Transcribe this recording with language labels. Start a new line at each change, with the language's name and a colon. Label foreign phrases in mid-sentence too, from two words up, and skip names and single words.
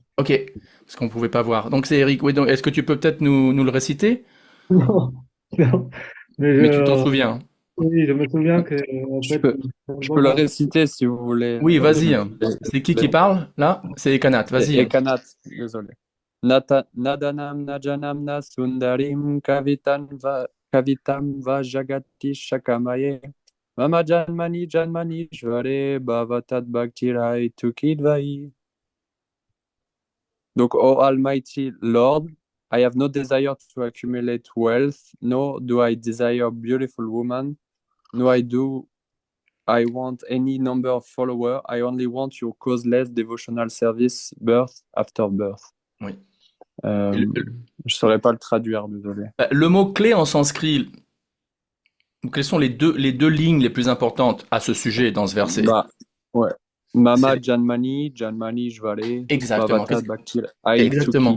French: Ok, parce qu'on ne pouvait pas voir. Donc c'est Eric. Oui, donc est-ce que tu peux peut-être nous le réciter? Non, non. Mais tu t'en souviens. Oui, je me souviens que en Je fait, peux le réciter si vous voulez. Oui, vas-y. C'est qui parle là? C'est Ekanat. Vas-y. Ekanat, désolé.
Sanskrit: नधनं नजनं न सुन्दरीं कवितां वा जगति शकमये. मम जन्मनि ज्वरे भवतत् भक्तिरै तुकिद्वै.
French: Donc,
English: O Almighty Lord, I have no desire to accumulate wealth, nor do I desire beautiful woman, nor I want any number of followers. I only want your causeless devotional service, birth after birth.
French: Oui. Je ne saurais pas le traduire, désolé. Le mot-clé en sanskrit, quelles sont les deux lignes les plus importantes à ce sujet dans ce verset? Ouais.
Sanskrit: मम जन्मनि ज्वले.
French: Exactement. Exactement.